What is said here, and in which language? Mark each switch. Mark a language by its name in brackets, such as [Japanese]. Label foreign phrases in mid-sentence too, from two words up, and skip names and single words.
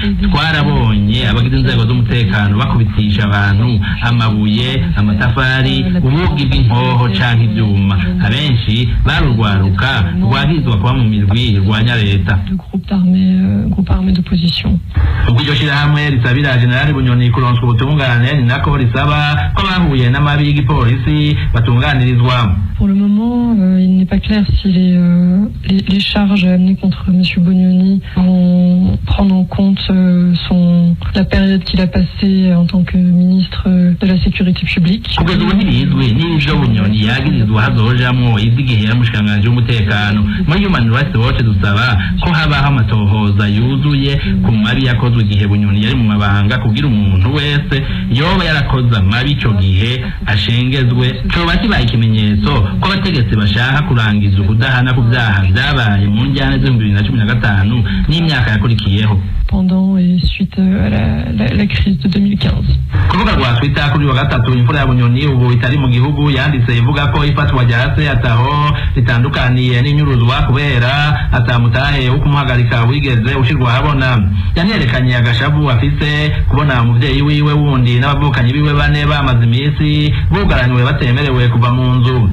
[Rundi] Twarabonye abagize inzego z'umutekano bakubitisha abantu amabuye, amatafari, ubugi bw'inkoho canke ivyuma. Abenshi barurwaruka rwagizwa kuba mu mirwi irwanya leta. [French] Groupe armé d'opposition. [Rundi] Ubwo iryo shirahamwe risabira General Bunyoni kuronswa ubutungane, ni nako risaba ko bahuye n'amabi y'igipolisi batunganirizwa. [French] Pour le moment, il n'est pas clair si les charges amenées contre M. Bunyoni vont prendre en compte la période qu'il a passée en tant que ministre de la Sécurité publique. [Rundi] Kugeza ubu ntibizwi n'ivyo Bunyoni yagirizwa hazojamwo ivy'igihe yamushikiranganji w'umutekano. Muri Human Rights Watch dusaba ko habaho amatohoza yuzuye ku mabi yakozwe igihe Bunyoni yari mu mabanga, kugira umuntu wese yoba yarakoze amabi ico gihe ashengezwe. Coba kibaye ikimenyetso ko abategetsi bashaka kurangiza ukudahana ku vyaha vyabaye mu njyane z'ibihumbi 2015 n'imyaka yakurikiyeho. [French] Pendant et suite à la crise de 2015. [Rundi] Kurubuga rwa Twitter kuri wa gatatu imfura ya Bunyoni ubu itari mu gihugu yanditse ivuga ko ifatwa rya se ataho ritandukaniye n'inyuruzwa kubera atamutahe wo kumuhagarika wigeze ushirwa habona. Yanerekanye agashavu afise kubona umuvyeyi wiwe wundi n'abavukanyi biwe 4 bamaze imisi bugaranywe batemerewe kuva mu nzu.